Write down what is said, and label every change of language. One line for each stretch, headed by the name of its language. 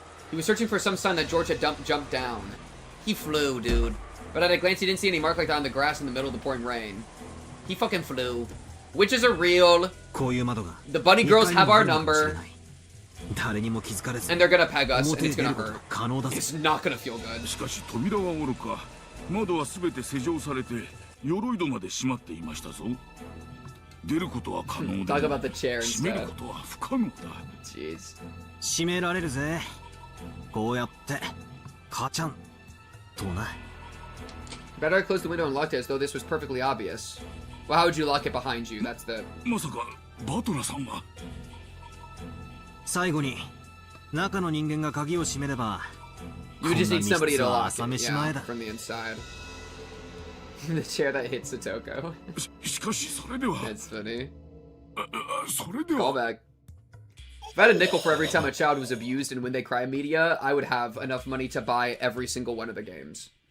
English: He was searching for some sign that George had jumped down. He flew, dude. But at a glance, he didn't see any mark like that on the grass in the middle of the pouring rain. He fucking flew. Witches are real. The bunny girls have our number. And they're gonna peg us, and it's gonna hurt. It's not gonna feel good.
Japanese: しかし扉はおろか、窓はすべて施錠されて、鎧戸まで閉まっていましたぞ。出ることは可能だ。
English: Talk about the chair
Japanese: 閉める
English: instead.
Japanese: ことは不可能だ。
English: Jeez.
Japanese: 閉められるぜ。こうやってカチャンとな。
English: Better close the window and locked it as though this was perfectly obvious. Well, how would you lock it behind you? That's the...
Japanese: まさかバトラさんは。最後に中の人間が鍵を閉めれば。
English: You just need somebody to lock it, yeah, from the inside. The chair that hits Satoko.
Japanese: しかしそれでは。
English: That's funny.
Japanese: それでは。
English: Callback. If I had a nickel for every time a child was abused in When They Cry media, I would have enough money to buy every single one of the games.